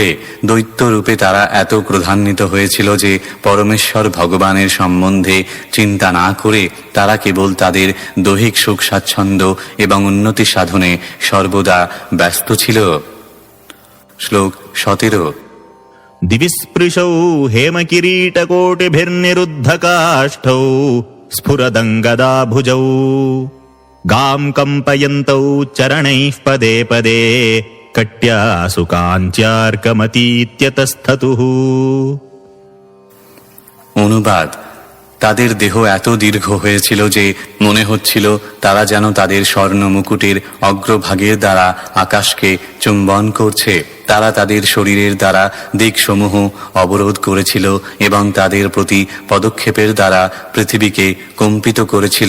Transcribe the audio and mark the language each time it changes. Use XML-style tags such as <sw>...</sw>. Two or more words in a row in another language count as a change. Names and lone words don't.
<bn>দৈত্য রূপে তারা এত ক্রোধান্বিত হয়েছিল যে পরমেশ্বর ভগবানের সম্বন্ধে চিন্তা না করে তারা কেবল তাদের দৈহিক সুখ স্বাচ্ছন্দ্য এবং উন্নতি সাধনে সর্বদা ব্যস্ত ছিল। শ্লোক 17।</bn> <sa>দিবিস্পৃশৌ হেমকিරීটकोटिभिर्निरुद्धकाष्ठौ स्फुरदङ्गदाभुजौ गां कम्पयन्तौ चरणैः पदे पदे कट्यासु काञ्च्यार्कमतीत्यतस्ततुः।</sa> <bn>অনুবাদ: তাদের দেহ এত দীর্ঘ হয়েছিল যে মনে হচ্ছিল তারা যেন তাদের স্বর্ণ মুকুটের অগ্রভাগের দ্বারা আকাশকে চুম্বন করছে। তারা তাদের শরীরের দ্বারা দিকসমূহ অবরোধ করেছিল এবং তাদের প্রতি পদক্ষেপের দ্বারা পৃথিবীকে কম্পিত করেছিল।</bn>